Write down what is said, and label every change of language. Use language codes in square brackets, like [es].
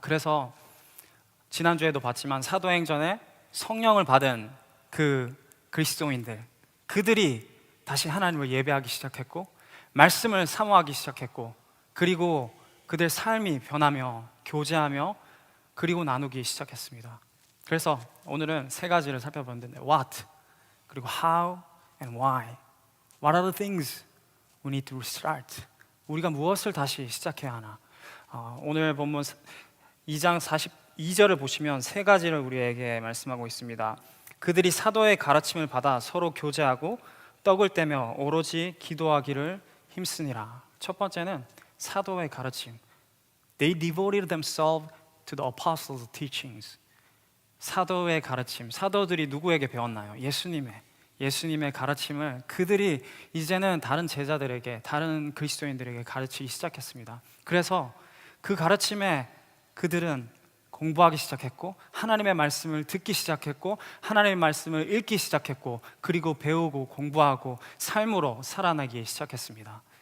[ko] 그래서 지난주에도 봤지만 사도행전에 성령을 받은 그 그리스도인들, 그들이 다시 하나님을 예배하기 시작했고 말씀을 사모하기 시작했고 그리고 그들 삶이 변하며 교제하며 그리고 나누기 시작했습니다. 그래서 오늘은 세 가지를 살펴보는데 What, 그리고 [en] How and Why. What are the things we need to restart? [ko] 우리가 무엇을 다시 시작해야 하나? 오늘 본문 2장 42절을 보시면 세 가지를 우리에게 말씀하고 있습니다. 그들이 사도의 가르침을 받아 서로 교제하고 떡을 떼며 오로지 기도하기를 힘쓰니라. 첫 번째는 사도의 가르침. [en] They devoted themselves to the apostles' teachings. [ko] 사도의 가르침. 사도들이 누구에게 배웠나요? 예수님의 가르침을 그들이 이제는 다른 제자들에게, 다른 그리스도인들에게 가르치기 시작했습니다. 그래서 그 가르침에 그들은 공부하기 시작했고 하나님의 말씀을 듣기 시작했고 하나님의 말씀을 읽기 시작했고 그리고 배우고 공부하고 삶으로 살아나기 시작했습니다.